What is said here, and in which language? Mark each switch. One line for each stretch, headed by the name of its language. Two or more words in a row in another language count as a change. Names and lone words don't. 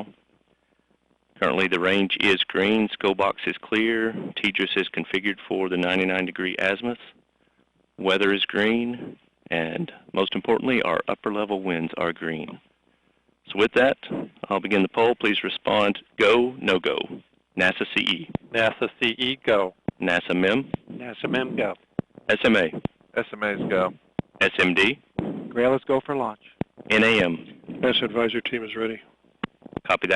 English: Currently the range is green, SCO box is clear, TDRS is configured for the 99-degree azimuth. Weather is green, and most importantly, our upper level winds are green. So with that, I'll begin the poll. Please respond go, no go. NASA CE. NASA CE, go. NASA MEM. NASA MEM, go. SMA. SMA's go. SMD. GRAIL is go for launch. NAM. NASA advisory team is ready. Copy that.